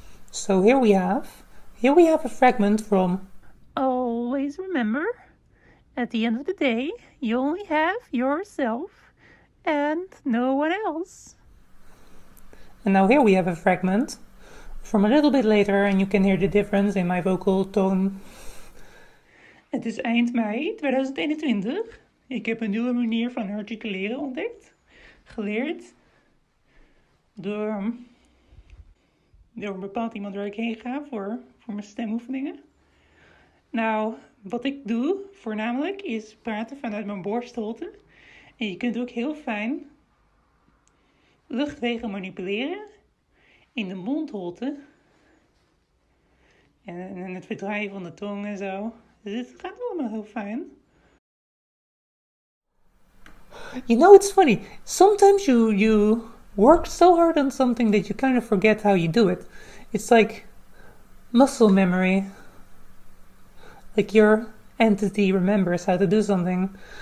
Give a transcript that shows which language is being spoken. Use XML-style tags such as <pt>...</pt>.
<en>So here we have a fragment from Always Remember, at the end of the day, you only have yourself and no one else. And now here we have a fragment from a little bit later, and you can hear the difference in my vocal tone.</en> <nl>Het is eind mei 2021. Ik heb een nieuwe manier van articuleren ontdekt. Geleerd door een bepaald iemand waar ik heen ga voor mijn stemoefeningen. Nou, wat ik doe voornamelijk is praten vanuit mijn borstholte. En je kunt ook heel fijn luchtwegen manipuleren in de mondholte. En het verdraaien van de tong en zo. Dus het gaat allemaal heel fijn.</nl> <en>You know, it's funny. Sometimes you work so hard on something that you kind of forget how you do it. It's like muscle memory. Like your entity remembers how to do something.</en>